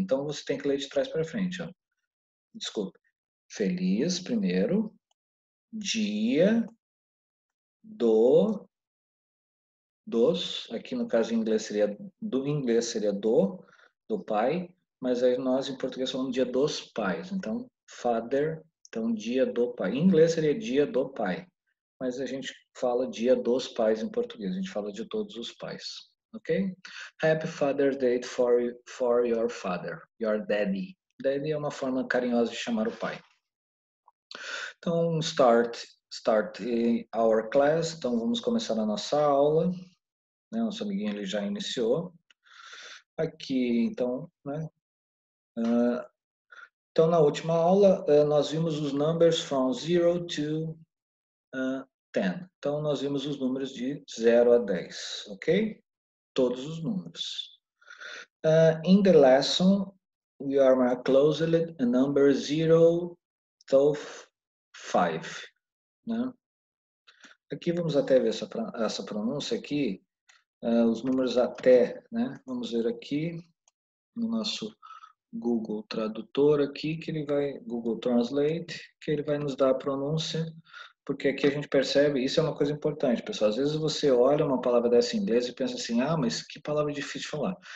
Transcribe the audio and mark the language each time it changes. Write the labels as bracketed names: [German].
[Portuguese] Então você tem que ler de trás para frente, ó. Desculpa. Feliz, primeiro, dia dos, aqui no caso em inglês seria do pai, mas aí nós em português falamos dia dos pais. Então, father, então dia do pai. Em inglês seria dia do pai, mas a gente fala Dia dos Pais em português, a gente fala de todos os pais, ok? [English] Happy Father's Day for your father, your daddy. [Portuguese] Daddy é uma forma carinhosa de chamar o pai. Então, [English] start our class. [Portuguese] Então, vamos começar a nossa aula. Né? Nosso amiguinho ele já iniciou. Aqui, então, né? Então, na última aula, nós vimos os [English] numbers from 0 to 10. [Portuguese] Então, nós vimos os números de 0 a 10, ok? Todos os números. [English] In the lesson, we are more closely number 0 to 5. [Portuguese] Né? Aqui vamos até ver essa pronúncia aqui, os números até, né? Vamos ver aqui no nosso Google Tradutor aqui, que ele vai, Google Translate, que ele vai nos dar a pronúncia, porque aqui a gente percebe, isso é uma coisa importante, pessoal, às vezes você olha uma palavra dessa em inglês e pensa assim, mas que palavra difícil de falar.